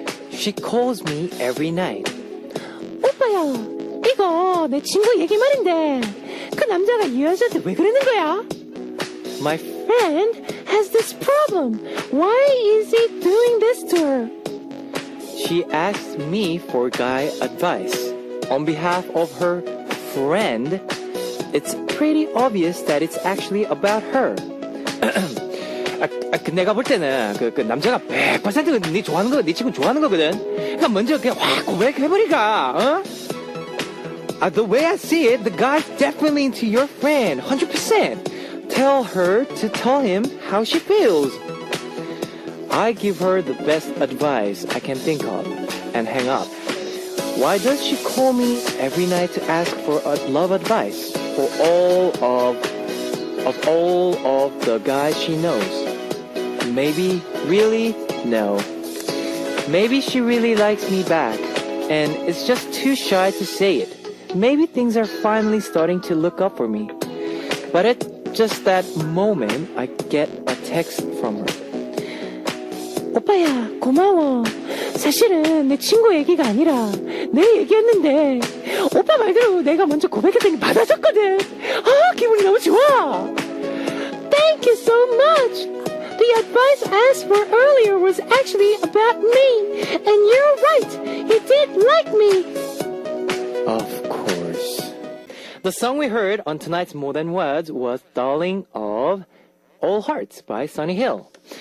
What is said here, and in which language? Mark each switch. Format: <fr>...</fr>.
<en>She calls me every night.</en> <ko>오빠야, 이거 내 친구 얘기 말인데 그 남자가 이 여자한테 왜 그러는 거야?</ko> <en>My Friend has this problem. Why is he doing this to her? She asked me for guy advice. On behalf of her friend, it's pretty obvious that it's actually about her.</en> <ko>내가 볼 때는 그 남자가 100% 네 좋아하는 거, 네 친구 좋아하는 거거든. 그러니까 먼저 그냥 확 고백해버리가.</ko> <en>The way I see it, the guy's definitely into your friend, 100%. Tell her to tell him how she feels. I give her the best advice I can think of and hang up. Why does she call me every night to ask for love advice for all of the guys she knows? Maybe, really, no. Maybe she really likes me back and is just too shy to say it. Maybe things are finally starting to look up for me. But at just that moment, I get a text from her.</en> <ko>오빠야, 고마워. 사실은 내 친구 얘기가 아니라 내 얘기였는데 오빠 말대로 내가 먼저 고백했더니 받아줬거든. 기분이 너무 좋아.</ko> <en>Thank you so much. The advice I asked for earlier was actually about me. And you're right. He did like me. Of course. The song we heard on tonight's More Than Words was Darling of All Hearts by Sunny Hill.</en>